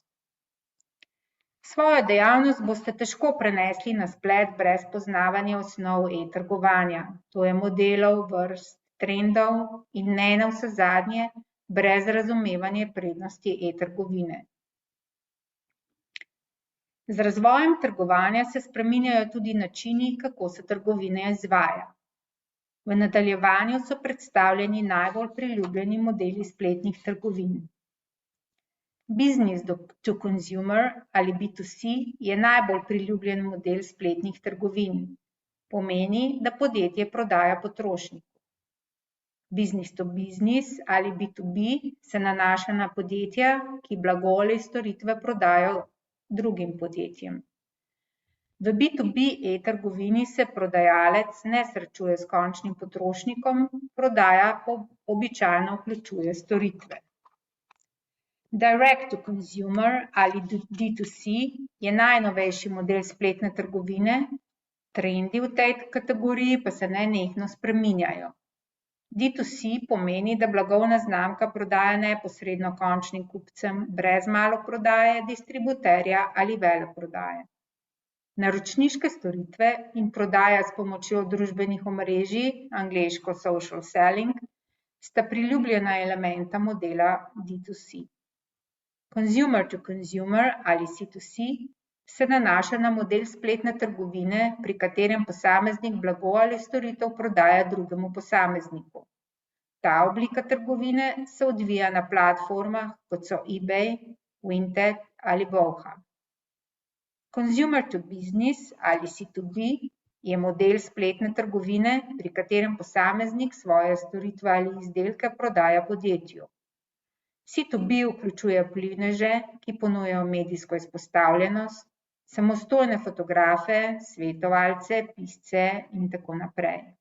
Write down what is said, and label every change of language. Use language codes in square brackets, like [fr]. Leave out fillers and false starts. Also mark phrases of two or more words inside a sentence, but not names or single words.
[sl] Svojo dejavnost boste težko prenesli na splet brez poznavanja osnov e-trgovanja, to je modelov, vrst, trendov in ne navsezadnje brez razumevanja prednosti e-trgovine. Z razvojem trgovanja se spreminjajo tudi načini, kako se trgovina izvaja. V nadaljevanju so predstavljeni najbolj priljubljeni modeli spletnih trgovin. [en] Business to consumer [sl] ali B2C je najbolj priljubljen model spletnih trgovin. Pomeni, da podjetje prodaja potrošniku. [en] Business to business [sl] ali B2B se nanaša na podjetja, ki blago ali storitve prodajajo drugim podjetjem. V B2B e-trgovini se prodajalec ne srečuje s končnim potrošnikom, prodaja pa običajno vključuje storitve. [en] Direct to consumer [sl] ali D2C je najnovejši model spletne trgovine, trendi v tej kategoriji pa se nenehno spreminjajo. D2C pomeni, da blagovna znamka prodaja neposredno končnim kupcem brez maloprodaje, distributerja ali veleprodaje. Naročniške storitve in prodaja s pomočjo družbenih omrežij, angleško [en] social selling, [sl] sta priljubljena elementa modela D2C. [en] Consumer to consumer [sl] ali C2C se nanaša na model spletne trgovine, pri katerem posameznik blago ali storitev prodaja drugemu posamezniku. Ta oblika trgovine se odvija na platformah, kot so eBay, Vinted ali Bowha. [en] Consumer to business [sl] ali C2B je model spletne trgovine, pri katerem posameznik svoje storitve ali izdelke prodaja podjetju. C2B vključuje vplivneže, ki ponujajo medijsko izpostavljenost, samostojne fotografe, svetovalce, pisce in tako naprej.